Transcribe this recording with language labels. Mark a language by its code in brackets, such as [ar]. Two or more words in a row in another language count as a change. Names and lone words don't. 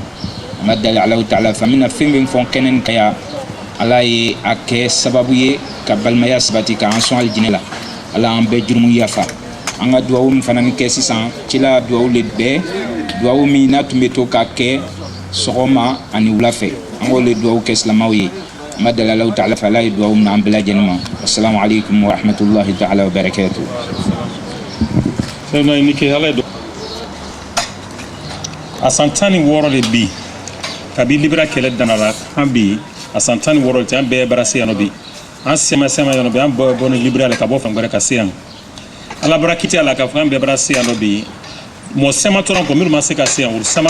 [bm] An b'a dali Alahu Ta'ala fɛ an bɛna fɛn bɛɛ fɔ kɛnɛ nin kan yan ala ye a kɛ sababu ye ka balimaya sabati k'an sɔn alijinɛ la. Ala an bɛɛ jurumu yafa. An ka duwawu min fana kɛ sisan cila duwawu le bɛɛ duwawu min n'a tun bɛ to ka kɛ sɔgɔma ani wula fɛ an k'o le duwawu kɛ silamɛw ye. An b'a dali Alahu Ta'ala fɛ ala ye duwawu min an bɛɛ lajɛlen ma. [ar] السلام عليكم ورحمة الله تعالى وبركاته. [bm] A san 16 de bi kabi Libera kɛlɛ danara an bi a san 16 tɛ an bɛɛ bara se yan nɔ bi an sɛmɛ yan nɔ bi an bɔ ni Libera la ka bɔ fan wɛrɛ ka se yan ala bara kiti ala ka fɔ an bɛɛ bara se yan nɔ bi mɔgɔ sɛma tora kɔ minnu ma se ka se yan olu sɛma